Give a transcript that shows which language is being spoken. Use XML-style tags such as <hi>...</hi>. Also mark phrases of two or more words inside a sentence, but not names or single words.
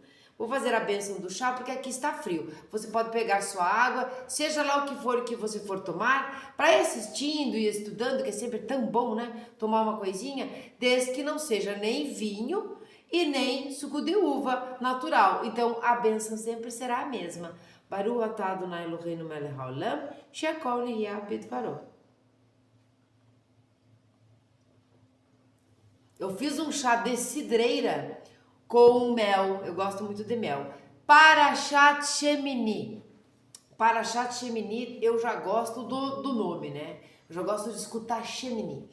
<pt>Vou fazer a bênção do chá porque aqui está frio. Você pode pegar sua água, seja lá o que você for tomar, para ir assistindo e estudando, que é sempre tão bom, né? Tomar uma coisinha, desde que não seja nem vinho e nem suco de uva natural. Então a bênção sempre será a mesma.</pt> <he>ברוך אתה אדוני אלוהינו מלך העולם שהכל נהיה בדברו.</he> <pt>Eu fiz um chá de cidreira com mel, eu gosto muito de mel. Parashat Shemini. Parashat Shemini, eu já gosto do nome, né? Eu já gosto de escutar Shemini.</pt>